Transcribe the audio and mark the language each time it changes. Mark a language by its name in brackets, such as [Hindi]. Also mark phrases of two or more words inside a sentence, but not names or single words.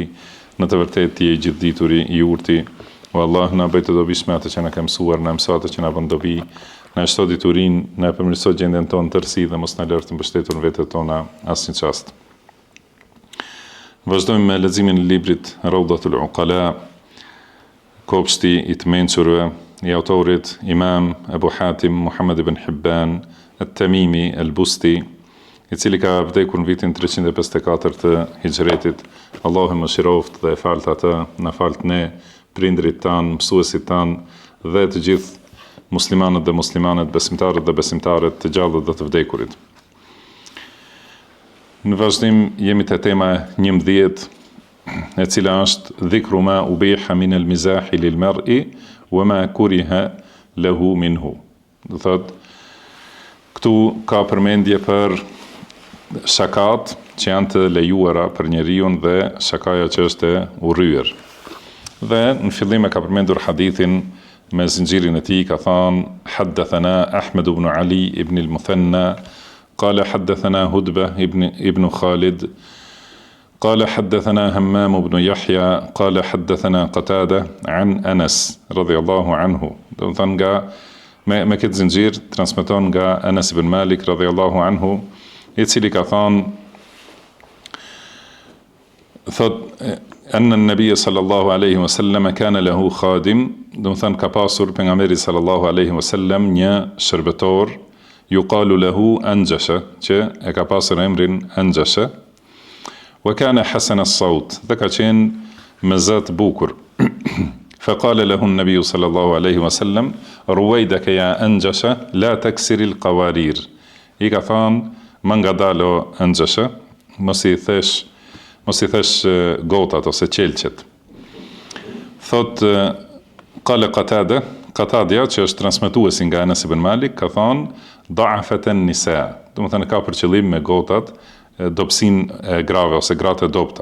[Albanian] Në të vërtetë ti je i gjithdituri, i urti. O Allah, na bëj të dobishme atë që na ke mësuar, na mëso atë që na bën dobi, na shto diturinë, na përmirëso gjendjen tonë tërësi dhe mos na lër të mbështetur në vetët tona asnjë çast. Vazhdojmë me leximin e librit Rawdatul Uqala, kopshti i të mençurve, i autorit Imam Ebu Hatim Muhammad ibn Hibban at-Tamimi al-Busti, i cili ka vdekur në vitin 354 të Hijretit. Allahu më shiroft dhe falt atë, na falt ne, prindrit tanë, mësuesit tanë dhe të gjithë muslimanët dhe muslimanet, besimtarët dhe besimtarët, të gjallët dhe të vdekurit. Në vazhdim jemi te tema 11, e cila është [Arabic] ذكر ما أبيح من المزاح للمرء وما كره له منه. [Albanian] Do thot, këtu ka përmendje për shakat që janë të lejuara për njeriu dhe shakaja që është e urryer. Dhe në fillim e ka përmendur hadithin me zinxhirin e tij, ka thënë [Arabic] حدثنا أحمد بن علي بن المثنى قال حدثنا هدبة ابن خالد قال حدثنا همام بن يحيى قال حدثنا قتادة عن أنس رضي الله عنه. [Albanian] Do të thënë nga me këtë zinxhir transmeton nga Anas ibn Malik [Arabic] رضي الله عنه, [Albanian] i cili ka thënë, thot [Arabic] أن النبي صلى الله عليه وسلم كان له خادم. [Albanian] Do të thënë ka pasur pejgamberi [Arabic] صلى الله عليه وسلم [Albanian] një shërbetor, [Arabic] يقال له أنجشة, [Albanian] që e ka pasur emrin Anjasha, [Arabic] وكان حسن الصوت, [Albanian] dhe ka qenë me zët bukur. [Arabic] فقال له النبي صلى الله عليه وسلم رويدك يا أنجشة لا تكسر القوارير. [Albanian] I ka thënë, më ngadalo Anjasha, mos i thesh gotat ose qelçet. Thot qala Qatadia, që është transmetuesi nga Anas ibn Malik, ka thënë [Arabic] ضعفة النساء, [Albanian] do të thënë ka për qëllim me gotat dobësinë e grave ose gratë e dobta.